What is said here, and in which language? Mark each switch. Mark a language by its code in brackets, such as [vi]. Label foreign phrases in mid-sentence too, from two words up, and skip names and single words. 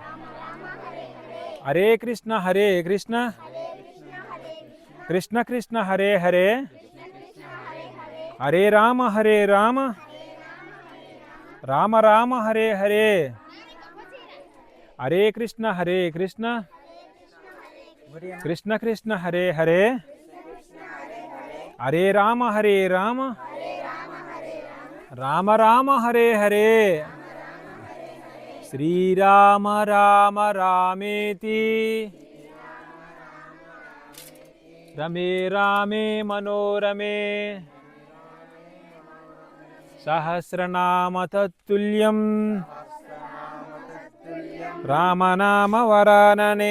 [sa] హరే కృష్ణ హరే కృష్ణ, కృష్ణ కృష్ణ హరే హరే, హరే రామ హరే రామ, రామ రామ హరే హరే, హరే కృష్ణ కృష్ణ కృష్ణ హరే హరే, హరే రామ రామ రామ హరే హరే, శ్రీరామ రామ రామేతి రమే రామే మనోరమే, సహస్రనామ తత్తుల్యం రామనామ వరాననే.